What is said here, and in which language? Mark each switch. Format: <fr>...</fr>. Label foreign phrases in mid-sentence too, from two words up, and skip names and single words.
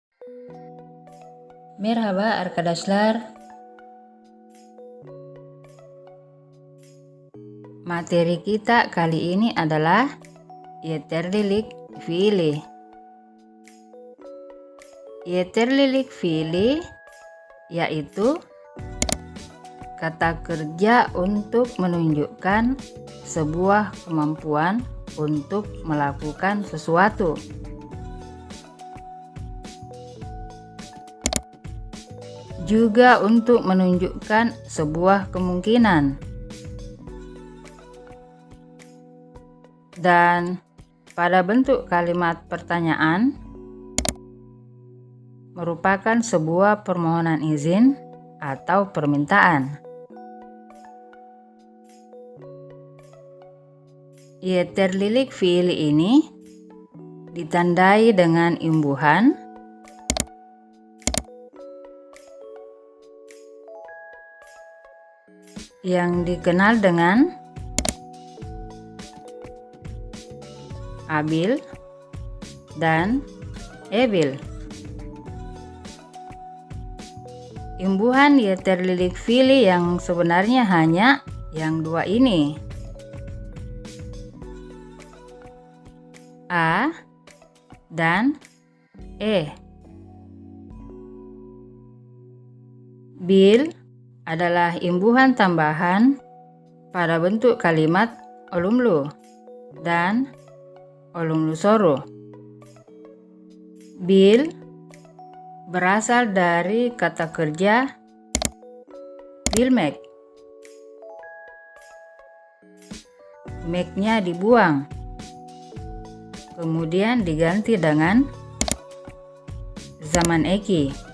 <tr>Merhaba arkadaşlar.</tr> <id>Materi kita kali ini adalah</id> <tr>yeterlilik fiili. Yeterlilik fiili</tr> <id>yaitu kata kerja untuk menunjukkan sebuah kemampuan untuk melakukan sesuatu. Juga untuk menunjukkan sebuah kemungkinan. Dan pada bentuk kalimat pertanyaan merupakan sebuah permohonan izin atau permintaan.</id> <tr>Yeterlilik fiili</tr> <id>ini ditandai dengan imbuhan yang dikenal dengan abil dan ebil. Imbuhan</id> <tr>yeterlilik fiili</tr> <id>yang sebenarnya hanya yang dua ini, a dan e. Bil adalah imbuhan tambahan pada bentuk kalimat olumlu dan</id> <tr>olumlu soru.</tr> <id>Bil berasal dari kata kerja bilmek. Mek-nya dibuang, kemudian diganti dengan</id> <tr>zaman eki.</tr>